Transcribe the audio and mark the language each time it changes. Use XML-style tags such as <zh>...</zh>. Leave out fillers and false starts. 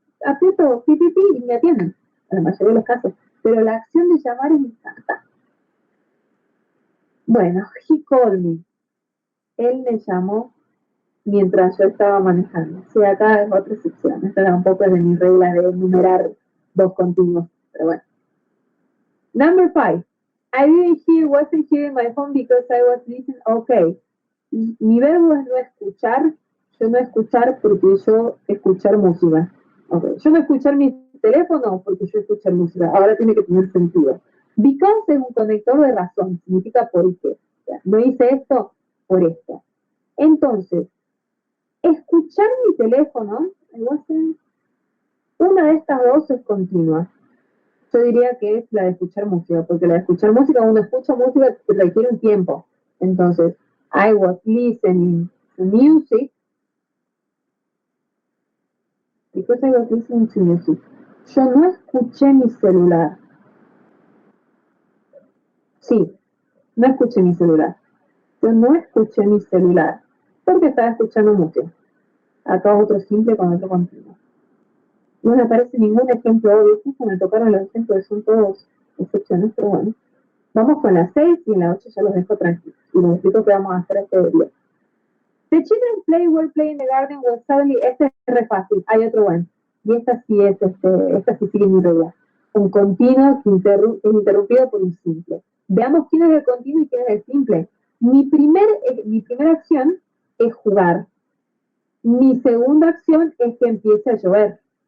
<es>Aprieto pipipi y me atienden, en la mayoría de los casos. Pero la acción de llamar es instantánea. Bueno,</es> <en>he called me.</en> <es>Él me llamó mientras yo estaba manejando. Sí, acá es otra excepción. Esta tampoco es de mis reglas de enumerar dos continuos, pero bueno.</es> <en>Number 5. wasn't hearing my phone because I was listening.</en> <es>Okay. Mi verbo es no escuchar. Yo no escuchar porque yo escuchar música. Okay. Yo no escuchar mi teléfono porque yo escuchar música. Ahora tiene que tener sentido. Because es un conector de razón. Significa por qué. O sea, no hice esto por esto. Entonces, escuchar mi teléfono, una de estas dos es continua. Yo diría que es la de escuchar música, porque la de escuchar música, uno escucha música que requiere un tiempo.</es> <en>Entonces, I was listening to music because I was listening to music.</en> <es>Yo no escuché mi celular. Sí, no escuché mi celular. Yo no escuché mi celular porque estaba escuchando música. Acá otro simple con otro continuo. No me aparece ningún ejemplo obvio. Justo me tocaron los ejemplos, son todos excepciones, pero bueno. Vamos con la 6 y en la 8 ya los dejo tranquilos. Y les explico qué vamos a hacer este día.</es> <en>The children were playing in the garden was suddenly...</en> <es>Este es re fácil, hay otro bueno. Y esta sí sigue mi regla. Un continuo que es interrumpido por un simple. Veamos quién es el continuo y quién es el simple. Mi primera acción es jugar. Mi segunda acción es que empiece a llover.</es>